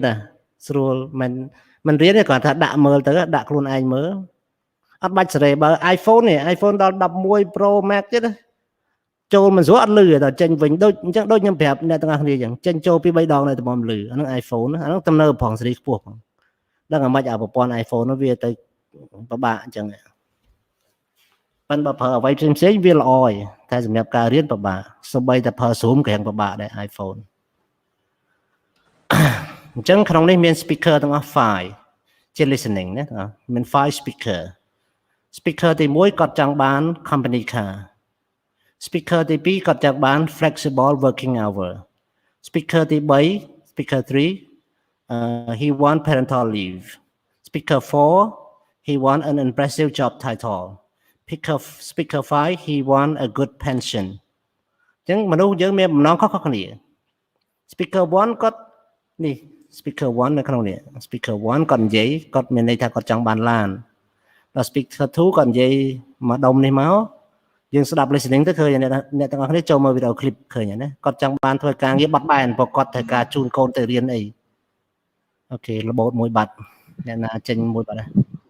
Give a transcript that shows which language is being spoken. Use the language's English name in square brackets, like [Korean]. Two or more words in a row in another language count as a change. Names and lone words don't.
[Khmer] ណាស់ស្រួលមិនរៀនទេគាត់ថាដាក់មើលទៅដាក់ខ្លួនឯងមើលអត់បាច់សេរីបើ iPhone នេះ iPhone ដល់11 Pro Max ទៀតចូលមិនស្រួលអត់លឺដល់ចេញវិញដូចអញ្ចឹងដូចខ្ញុំប្រាប់អ្នកទាំងអស់គ្នាអញ្ចឹងចេញចូលពី3ដងនៅតែមិនលឺអាហ្នឹង iPhone អាហ្នឹងទំនើបផងសេរីខ្ពស់ផងដឹងអាម៉េចអាប្រព័ន្ធ iPhone នោះវាទៅពិបាកអញ្ចឹងប៉ុន្តែបើប្រើអ្វីផ្សេងវាល្អឯងតែសម្រាប់ការរៀនពិបាកសូម្បីតែប្រើ Zoom ក៏យ៉ាងពិបាកដែរ iPhone អញ្ចឹងក្នុងនេះមាន speaker ទាំងអស់5ជា listening ណាមាន5 speaker ទី1គាត់ចង់បាន [English] company car [Khmer] speaker ទី2គាត់ចង់បាន [English] flexible working hour [Khmer] speaker [English] ទី3 speaker 3 he want parental leave speaker 4 he want an impressive job title speaker 5 he want a good pension អញ្ចឹ [Khmer] ងមនុស្សយើងមានបំណងខុសៗគ្នា speaker 1គាត់នេះ speaker 1នៅក្នុងនេះ speaker 1គាត់និយាយគាត់មានន័យថាគាត់ចង់បានឡានដល់ speaker 2គាត់និយាយមកដុំនេះមកយើងស្ដាប់ listening ទៅឃើញអ្នកទាំងអស់គ្នាចូលមើលវីដេអូ clip ឃើញណាគាត់ចង់បានធ្វើការងារបត់បែនព្រោះគាត់ត្រូវការជូនកូនទៅរៀនអីអូខេរបូតមួយបាត់អ្នកណាចេញមួយបាត់ដែរ